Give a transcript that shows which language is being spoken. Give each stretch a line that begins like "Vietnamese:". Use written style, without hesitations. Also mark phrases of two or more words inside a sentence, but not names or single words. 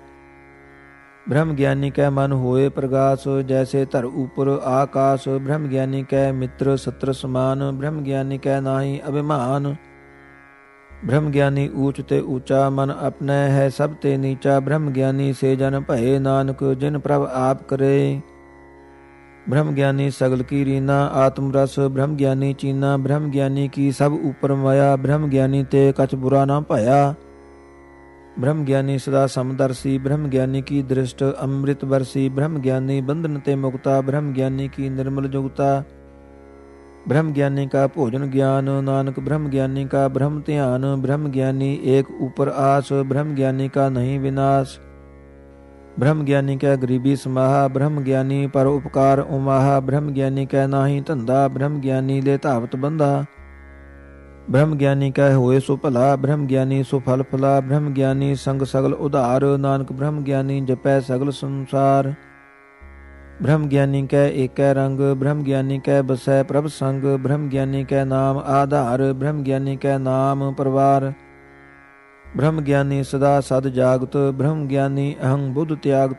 Punjabi: ਬ੍ਰਹਮ ਗਿਆਨੀ ਕੈ ਮਨ ਹੋਏ ਪ੍ਰਗਾਸ, ਜੈਸੇ ਧਰ ਉਪਰ ਆਕਾਸ। ਬ੍ਰਹਮ ਗਿਆਨੀ ਕੈ ਮਿੱਤਰ ਸਤਰ ਸਮਾਨ, ਬ੍ਰਹਮ ਗਿਆਨੀ ਕੈ ਨਾਹੀ ਅਭਿਮਾਨ। ਬ੍ਰਹਮ ਗਿਆਨੀ ਊਚ ਤੇ ਊਚਾ, ਮਨ ਆਪਣੈ ਹੈ ਸਭ ਤੇ ਨੀਚਾ। ਬ੍ਰਹਮ ਗਿਆਨੀ ਸੇ ਜਨ ਭਏ, ਨਾਨਕ ਜਿਨ ਪ੍ਰਭ ਆਪ ਕਰੇ। ਬ੍ਰਹਮ ਗਿਆਨੀ ਸਗਲ ਕੀ ਰੀਨਾ, ਆਤਮ ਰਸ ਬ੍ਰਹਮ ਗਿਆਨੀ ਚੀਨਾ। ਬ੍ਰਹਮ ਗਿਆਨੀ ਕੀ ਸਭ ਊਪਰ ਮਾਇਆ, ਬ੍ਰਹਮ ਗਿਆਨੀ ਤੇ ਕਛ ਬੁਰਾ ਨਾ ਪਾਇਆ। ਬ੍ਰਹਮ ਗਿਆਨੀ ਸਦਾ ਸਮਦਰਸੀ, ਬ੍ਰਹਮ ਗਿਆਨੀ ਕੀ ਦ੍ਰਿਸਟ ਅੰਮ੍ਰਿਤ ਬਰਸੀ। ਬ੍ਰਹਮ ਗਿਆਨੀ ਬੰਧਨ ਤੇ ਮੁਕਤਾ, ਬ੍ਰਹਮ ਗਿਆਨੀ ਕੀ ਨਿਰਮਲ ਜੁਗਤਾ। ਬ੍ਰਹਮ ਗਿਆਨੀ ਕਾ ਭੋਜਨ ਗਿਆਨ, ਨਾਨਕ ਬ੍ਰਹਮ ਗਿਆਨੀ ਕਾ ਬ੍ਰਹਮ ਧਿਆਨ। ਬ੍ਰਹਮ ਗਿਆਨੀ ਏਕ ਊਪਰ ਆਸ, ਬ੍ਰਹਮ ਗਿਆਨੀ ਕਾ ਨਹੀਂ ਬਿਨਾਸ। ਬ੍ਰਹਮ ਗਿਆਨੀ ਕੈ ਗਰੀਬੀ ਸਮਾਹਾ, ਬ੍ਰਹਮ ਗਿਆਨੀ ਪਰ ਉਪਕਾਰ ਉਮਾਹਾ। ਬ੍ਰਹਮ ਗਿਆਨੀ ਕੈ ਨਾਹੀ ਧੰਧਾ, ਬ੍ਰਹਮ ਗਿਆਨੀ ਲੇ ਧਾਵਤ ਬੰਧਾ। ਬ੍ਰਹਮ ਗਿਆਨੀ ਕੈ ਹੋਏ ਸੋ ਭਲਾ, ਬ੍ਰਹਮ ਗਿਆਨੀ ਸੋ ਫਲ ਫਲਾ। ਬ੍ਰਹਮ ਗਿਆਨੀ ਸੰਗ ਸਗਲ ਉਧਾਰ, ਨਾਨਕ ਬ੍ਰਹਮ ਗਿਆਨੀ ਜਪੈ ਸਗਲ ਸੰਸਾਰ। ਬ੍ਰਹਮ ਗਿਆਨੀ ਕੈ ਏਕੈ ਰੰਗ, ਬ੍ਰਹਮ ਗਿਆਨੀ ਕੈ ਬਸੈ ਪ੍ਰਭ ਸੰਗ। ਬ੍ਰਹਮ ਗਿਆਨੀ ਕੈ ਨਾਮ ਆਧਾਰ, ਬ੍ਰਹਮ ਗਿਆਨੀ ਕੈ ਨਾਮ ਪਰਵਾਰ। ਬ੍ਰਹਮ ਗਿਆਨੀ ਸਦਾ ਸਦ ਜਾਗਤ, ਬ੍ਰਹਮ ਗਿਆਨੀ ਅਹੰ ਬੁਧ ਤਿਆਗਤ।